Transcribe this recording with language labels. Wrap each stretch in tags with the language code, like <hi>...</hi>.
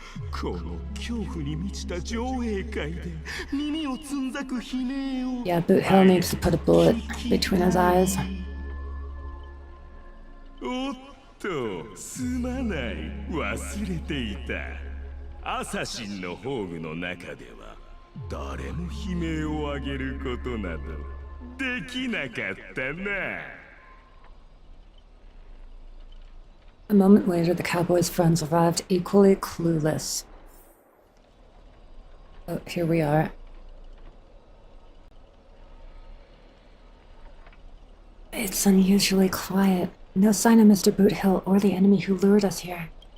<ja>この恐怖に満ちた上映会で耳をつんざく悲鳴を</ja> <en>Yeah, Boot Hill needs to put a bullet between his eyes.</en> <ja>おっと、すまない、忘れていた。アサシンの宝具の中では誰も悲鳴を上げることなどできなかったな。</ja> <en>A moment later, the cowboy's friends arrived, equally clueless. Oh, here we are. It's unusually quiet. No sign of Mr. Boot Hill or the enemy who lured us here.</en>